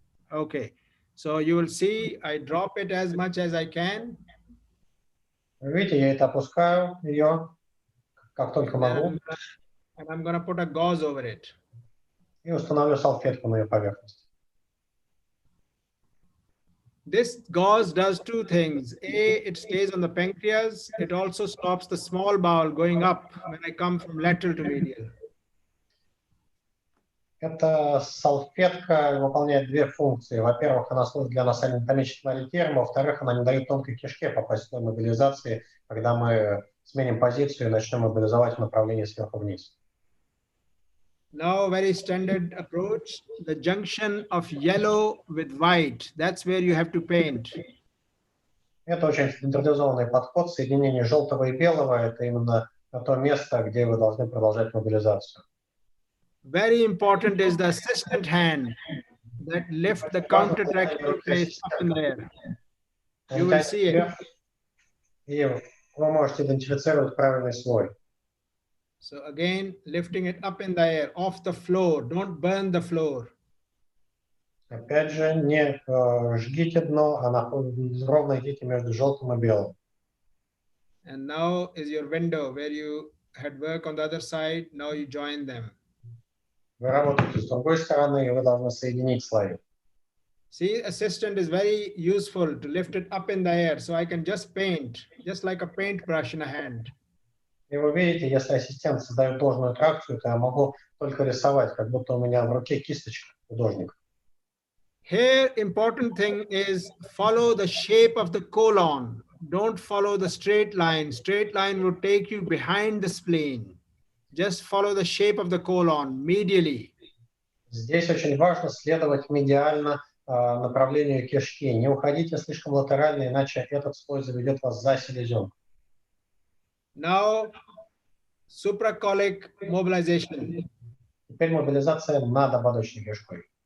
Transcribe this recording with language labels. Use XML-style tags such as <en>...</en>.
<en>Okay, so you will see I drop it as much as I can.</en> <ru>Видите, я это опускаю ее, как только могу.</ru> <en>And I'm going to put a gauze over it.</en> <ru>И установлю салфетку на ее поверхность.</ru> <en>This gauze does 2 things. A, it stays on the pancreas. It also stops the small bowel going up when I come from lateral to medial.</en> <ru>Эта салфетка выполняет 2 функции. Во-первых, она служит для анатомического ориентира, во-вторых, она не дает тонкой кишке попасть в мобилизации, когда мы сменим позицию и начнем мобилизовать в направлении сверху вниз.</ru> <en>Now, very standard approach, the junction of yellow with white, that's where you have to paint.</en> <ru>Это очень стандартизованный подход. Соединение желтого и белого – это именно то место, где вы должны продолжать мобилизацию.</ru> <en>Very important is the assistant hand that lift the countertraction place up in the air. You will see it.</en> <ru>И вы можете идентифицировать правильный слой.</ru> <en>So again, lifting it up in the air, off the floor. Don't burn the floor.</en> <ru>Опять же, не жгите дно, а ровно идите между желтым и белым.</ru> <en>And now is your window where you had work on the other side. Now you join them.</en> <ru>Вы работаете с другой стороны, и вы должны соединить слои.</ru> <en>See, assistant is very useful to lift it up in the air. So I can just paint, just like a paintbrush in a hand.</en> <ru>И вы видите, если ассистент создает должную тракцию, то я могу только рисовать, как будто у меня в руке кисточка художника.</ru> <en>Here, important thing is follow the shape of the colon. Don't follow the straight line. Straight line will take you behind the spleen. Just follow the shape of the colon medially.</en> <ru>Здесь очень важно следовать медиально направлению кишки. Не уходите слишком латерально, иначе этот слой заведет вас за селезенку.</ru> <en>Now, supracolic mobilization.</en> <ru>Теперь мобилизация над ободочной кишкой.</ru>